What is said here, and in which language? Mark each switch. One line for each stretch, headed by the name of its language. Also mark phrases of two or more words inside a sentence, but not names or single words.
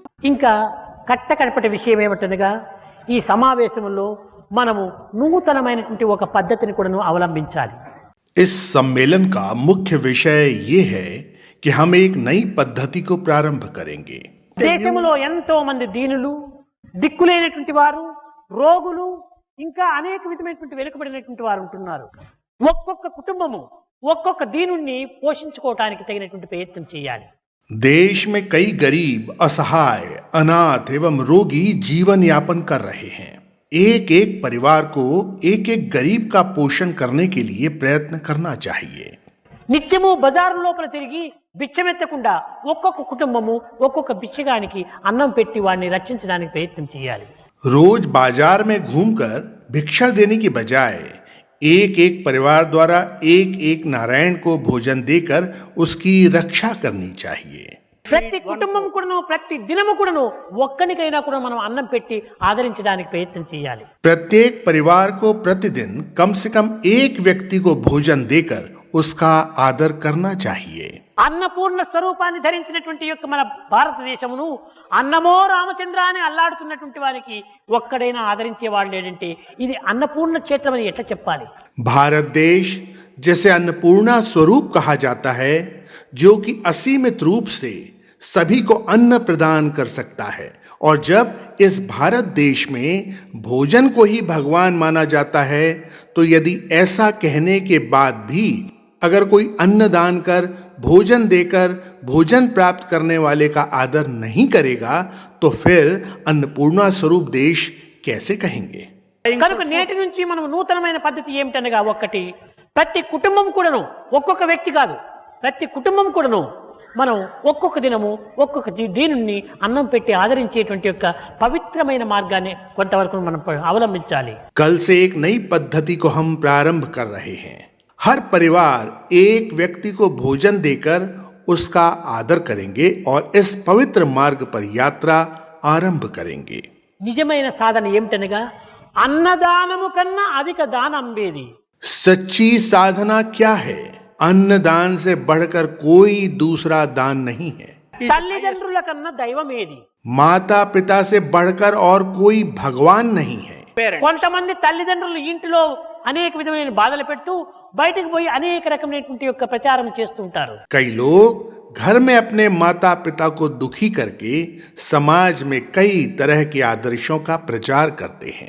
Telugu: ఇంకా కట్టకడపటి విషయం ఏమిటనగా ఈ సమావేశంలో మనము నూతనమైనటువంటి ఒక పద్ధతిని కూడాను అవలంబించాలి.
Hindi: इस सम्मेलन का मुख्य विषय ये है कि हम एक नई पद्धति को प्रारंभ करेंगे.
Telugu: దేశంలో ఎంతో మంది దీనులు, దిక్కులేనటువంటి వారు, రోగులు, ఇంకా అనేక విధమైనటువంటి వెనుకబడినటువంటి వారు ఉంటున్నారు. ఒక్కొక్క కుటుంబము ఒక్కొక్క దీనుణ్ణి పోషించుకోవటానికి తగినటువంటి ప్రయత్నం చేయాలి.
Hindi: देश में कई गरीब, असहाय, अनाथ एवं रोगी जीवन यापन कर रहे हैं. एक एक परिवार को एक एक गरीब का पोषण करने के लिए प्रयत्न करना चाहिए.
Telugu: నిత్యము బజారు లోపల తిరిగి బిచ్చమెత్తకుండా ఒక్కొక్క కుటుంబము ఒక్కొక్క బిచ్చగానికి అన్నం పెట్టి వాడిని రక్షించడానికి ప్రయత్నం చేయాలి.
Hindi: रोज बाजार में घूमकर भिक्षा देने की बजाय एक एक परिवार द्वारा एक एक नारायण को भोजन देकर उसकी रक्षा करनी चाहिए.
Telugu: ప్రతి కుటుంబం కూడాను ప్రతి దినము కూడాను ఒక్కనికైనా కూడా మనం అన్నం పెట్టి ఆదరించడానికి ప్రయత్నం చేయాలి.
Hindi: प्रत्येक परिवार को प्रतिदिन कम से कम एक व्यक्ति को भोजन देकर उसका आदर करना चाहिए.
Telugu: అన్నపూర్ణ స్వరూపాన్ని ధరించినటువంటి యొక్క మన భారతదేశమును అన్నమో రామచంద్ర అని అల్లాడుతున్నటువంటి వారికి ఒక్కడైనా ఆదరించేవాడు లేడంటే ఇది అన్నపూర్ణ క్షేత్రం అని ఎట్లా చెప్పాలి?
Hindi: भारत देश जिसे अन्नपूर्णा स्वरूप कहा जाता है, जो कि असीमित रूप से सभी को अन्न प्रदान कर सकता है, और जब इस भारत देश में भोजन को ही भगवान माना जाता है, तो यदि ऐसा कहने के बाद भी अगर कोई अन्न दान कर, भोजन देकर भोजन प्राप्त करने वाले का आदर नहीं करेगा, तो फिर अन्नपूर्णा स्वरूप देश कैसे कहेंगे?
Telugu: కనుక నేటి నుంచి మనం నూతనమైన పద్ధతి ఏమిటనగా ఒక్కటి, ప్రతి కుటుంబం కూడాను ఒక్కొక్క వ్యక్తి కాదు, ప్రతి కుటుంబం కూడాను మనం ఒక్కొక్క దినము ఒక్కొక్క దీనుణ్ణి అన్నం పెట్టి ఆదరించేటువంటి యొక్క పవిత్రమైన మార్గాన్ని కొంతవరకు మనం అవలంబించాలి.
Hindi: कल से एक नई पद्धति को हम प्रारंभ कर रहे हैं. हर परिवार एक व्यक्ति को भोजन देकर उसका आदर करेंगे और इस पवित्र मार्ग पर यात्रा आरंभ करेंगे.
Telugu: నిజమైన సాధన ఏమిటనగా అన్నదానము కన్నా అధిక దానం వేది.
Hindi: सच्ची साधना क्या है? अन्नदान से बढ़कर कोई दूसरा दान नहीं है.
Telugu: తల్లిదండ్రుల కన్నా దైవం ఏది?
Hindi: माता पिता से बढ़कर और कोई भगवान नहीं है.
Telugu: కొంతమంది తల్లిదండ్రులు ఇంటిలో అనేక విధమైన బాధలు పెట్టు బయటకు పోయి అనేక రకమైనటువంటి యొక్క ప్రచారం చేస్తూ ఉంటారు.
Hindi: कई लोग घर में अपने माता पिता को दुखी करके समाज में कई तरह के आदर्शों का प्रचार करते हैं.